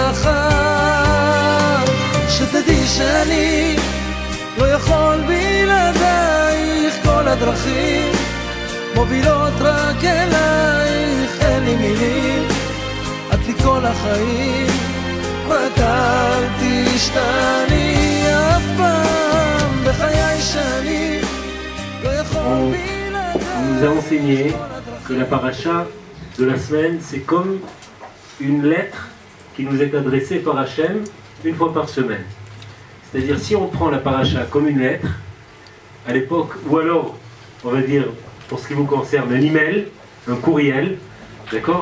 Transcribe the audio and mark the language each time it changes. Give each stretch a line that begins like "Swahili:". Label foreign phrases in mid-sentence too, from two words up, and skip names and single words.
Hebrew: מחר, שתדעי שאני לא יכול בלעדייך, כל הדרכים מובילות רק אלייך, אין לי מילים, את לי כל החיים, רק אל תשתני אף פעם בחיי שאני לא יכול בלעדייך.
French: On nous a enseigné que la paracha de la semaine, c'est comme une lettre qui nous est adressée par Hachem une fois par semaine. C'est-à-dire, si on prend la paracha comme une lettre, à l'époque, ou alors, on va dire, pour ce qui vous concerne, un email, un courriel, d'accord?